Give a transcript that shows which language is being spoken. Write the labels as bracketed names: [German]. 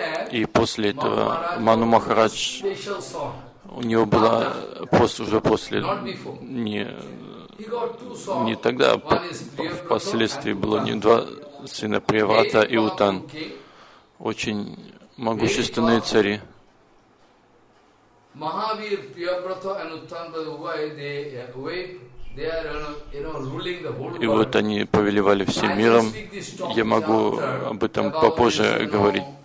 [Russian] И после этого Ману Махарадж, у него была уже после, не тогда, впоследствии было не два сына, Приврата и Утан, очень могущественные цари. [English] Mahavir, Priyavrata and Uttanbhadra, why they are, you know, ruling the whole world. [Russian] И вот они повелевали всем миром. Я могу об этом попозже говорить.